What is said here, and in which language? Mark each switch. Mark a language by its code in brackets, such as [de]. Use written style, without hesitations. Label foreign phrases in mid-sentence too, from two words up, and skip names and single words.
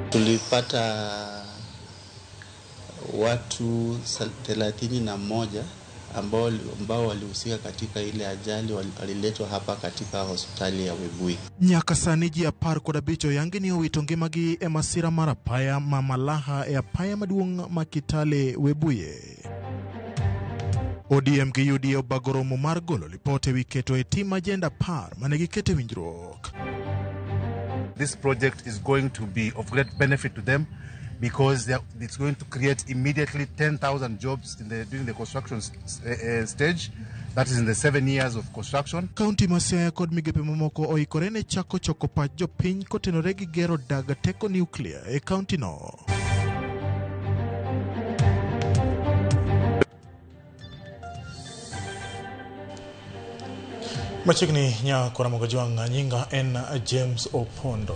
[sw] tulipata watu 31 ambao walihusika katika ile ajali waliletwa hapa katika hospitali ya Webuye. [luo] Nyaka sani ji 15 yangini owito ngimagi e masira mar apaya mamalaha e apaya maduong' ma Kitale Webuye. ODM gi UDA obagoromo mar golo lipote wi keto e tim agenda par mane gikete winjruok. [en] This project is going to be of great benefit to them because it's going to create immediately 10,000 jobs during the construction stage. That is in the 7 years of construction. [luo] County Masaya kod migepe mamoko oikore ne chako choko pach jopiny kotenore gi gero dag teko nuclear e county no. Machigni nya kora mogajwang nyinga en James Opondo.